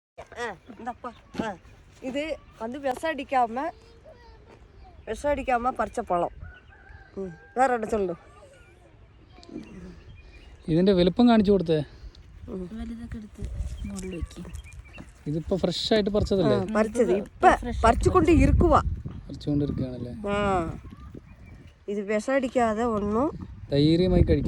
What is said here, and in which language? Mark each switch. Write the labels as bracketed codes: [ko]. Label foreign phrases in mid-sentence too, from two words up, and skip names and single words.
[ta] இந்தப்பா இது வந்து விஷம் அடிக்காமல் பறிச்ச பழம். வேற என்ன சொல்லு. [ml] ഇതിൻ്റെ വലുപ്പം കാണിച്ചു കൊടുത്തേ. ഇതിപ്പോൾ ഫ്രഷ് ആയിട്ട് പറിച്ചതല്ലേ? പറിച്ചത് ഇപ്പം പറിച്ചുകൊണ്ട് പറിച്ചുകൊണ്ടിരിക്കുകയാണല്ലേ? ഇത് വിഷം അടിക്കാതെ ഒന്നും ധൈര്യമായി കഴിക്കാം.